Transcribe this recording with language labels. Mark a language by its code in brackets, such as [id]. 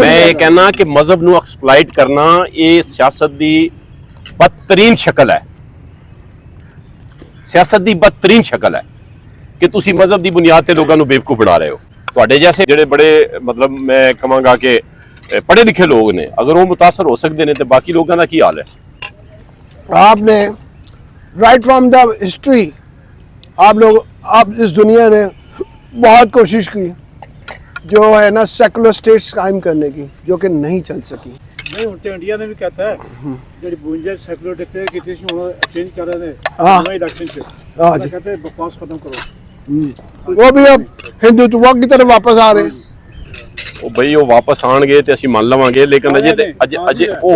[pa] ਮੈਂ ਇਹ ਕਹਿਣਾ ਕਿ ਮਜ਼ਹਬ ਨੂੰ ਐਕਸਪਲੋਇਟ ਕਰਨਾ ਇਹ ਸਿਆਸਤ ਦੀ ਬਦਤਰੀਨ ਸ਼ਕਲ ਹੈ, ਸਿਆਸਤ ਦੀ ਬਦਤਰੀਨ ਸ਼ਕਲ ਹੈ ਕਿ ਤੁਸੀਂ ਮਜ਼ਹਬ ਦੀ ਬੁਨਿਆਦ ਤੇ ਲੋਕਾਂ ਨੂੰ ਬੇਵਕੂਫ ਬਣਾ ਰਹੇ ਹੋ। ਤੁਹਾਡੇ ਜੈਸੇ ਜਿਹੜੇ ਬੜੇ ਮਤਲਬ ਮੈਂ ਕਹਾਂਗਾ ਕਿ ਪੜ੍ਹੇ ਲਿਖੇ ਲੋਕ ਨੇ, ਅਗਰ ਉਹ ਮੁਤਾਸਰ ਹੋ ਸਕਦੇ ਨੇ ਤੇ ਬਾਕੀ ਲੋਕਾਂ ਦਾ ਕੀ ਹਾਲ ਹੈ? [hi] आपने राइट फ्रॉम द हिस्ट्री आप इस दुनिया ने बहुत कोशिश की जो है ना सेकुलर स्टेट्स कायम करने की, जो कि नहीं चल सकी। [pa] नहीं ਹੁਣ ਤੇ ਇੰਡੀਆ ਨੇ ਵੀ ਕਹਤਾ ਹੈ ਜਿਹੜੀ 52 ਸੈਕੂਲਰ ਡਿਕਲੇਅਰ ਕੀਤੀ ਸੀ ਹੁਣ ਚੇਂਜ ਕਰ ਰਹੇ ਨੇ ਨਵੇਂ ਇਲੈਕਸ਼ਨ ਚ। [hi] हाँ जी, कहते हैं बकवास खत्म करो। वो भी अब हिंदुत्व की तरफ वापस आ रहे हैं। [pa] ਉਹ ਬਈ ਉਹ ਵਾਪਸ ਆਣਗੇ ਤੇ ਅਸੀਂ ਮੰਨ ਲਵਾਂਗੇ, ਲੇਕਿਨ ਅਜੇ ਉਹ